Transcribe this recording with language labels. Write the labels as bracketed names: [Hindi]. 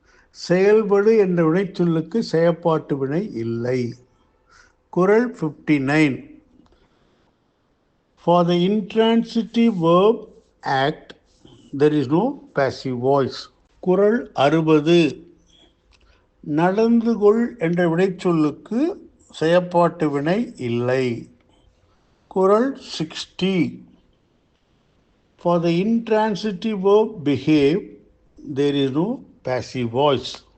[Tamil] செயல்படு என்ற வினைச்சொல்லுக்கு செயப்பாட்டு வினை இல்லை. [English] Kural 59. For the intransitive verb act, there is no passive voice. [Tamil] குறள் 60. நடந்து கொள் என்ற வினைச்சொல்லுக்கு செயற்பாட்டு வினை இல்லை. குறள் 60. [English] For the intransitive verb behave, there is no passive voice.